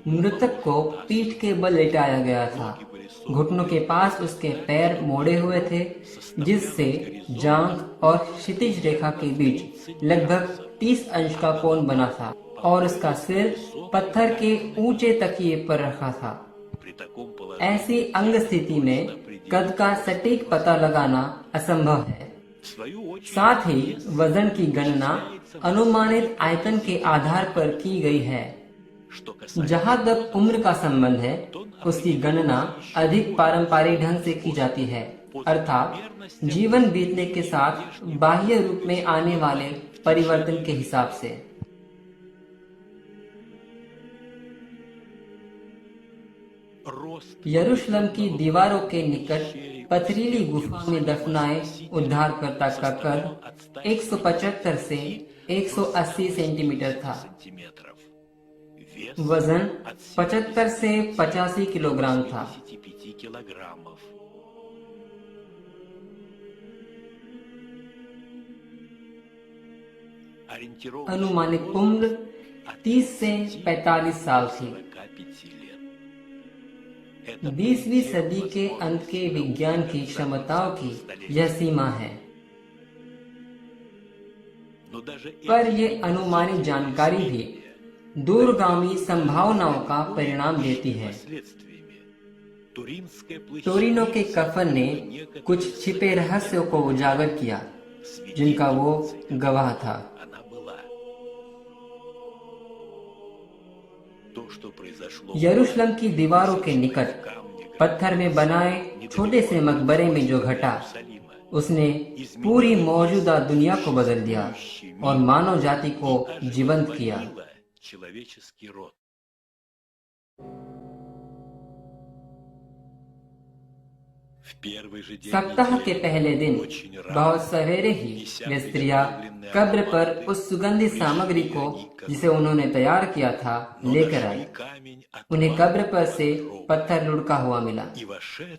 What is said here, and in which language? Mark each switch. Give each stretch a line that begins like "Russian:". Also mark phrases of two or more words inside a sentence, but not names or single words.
Hindi: मृतक को पीठ के बल लेटाया गया था। घुटनों के पास उसके पैर मोड़े हुए थे, जिससे जांघ और क्षितिज रेखा के बीच लगभग 30 अंश का कोण बना था और उसका सिर पत्थर के ऊंचे तकिए पर रखा था।
Russian: при таком положении
Hindi: ऐसी अंग स्थिति में कद का सटीक पता लगाना असंभव है।
Russian: в свою очередь
Hindi: साथ ही वजन की गणना अनुमानित आयतन के आधार पर की गई है।
Russian: что касается
Hindi: जहाँ तक उम्र का संबंध है, उसकी गणना अधिक पारंपरिक ढंग से की जाती है, अर्थात जीवन बीतने के साथ बाह्य रूप में आने वाले परिवर्तन के हिसाब से।
Russian: рост
Hindi: यरूशलेम की दीवारों के निकट पथरीली गुफा में दफनाए उद्धारकर्ता का कद 175 से 180 सेंटीमीटर था।
Russian: сантиметров. Вес
Hindi: वजन
Russian: от
Hindi: 75 से 85 किलोग्राम था।
Russian: 75 килограммов. Ориентировочно
Hindi: अनुमानित उम्र 30 से 45 साल थी।
Russian: 45 лет. Это
Hindi: 20वीं सदी के अंत के विज्ञान की क्षमताओं की यह सीमा है,
Russian: но даже
Hindi: पर ये अनुमानित जानकारी भी दूरगामी संभावनाओं का परिणाम देती है।
Russian: последствиями Туринская
Hindi: टोरिनो के कफन ने कुछ छिपे रहस्यों को उजागर किया, जिनका वो गवाह था।
Russian: она была. То, что произошло
Hindi: यरूशलेम की दीवारों के निकट पत्थर में बनाए छोटे से मकबरे में जो घटा, उसने पूरी मौजूदा दुनिया को बदल दिया और मानव जाति को जीवंत किया।
Russian: изменило человеческий род. В первый же день
Hindi: सप्ताह के
Russian: недели
Hindi: पहले दिन
Russian: очень рано
Hindi: बहुत सवेरे ही वे स्त्रियां कब्र पर उस सुगंधित सामग्री को जिसे उन्होंने तैयार किया था लेकर आई।
Russian: камень
Hindi: उन्हें कब्र पर से पत्थर लुढ़का हुआ मिला,
Russian: и вошедший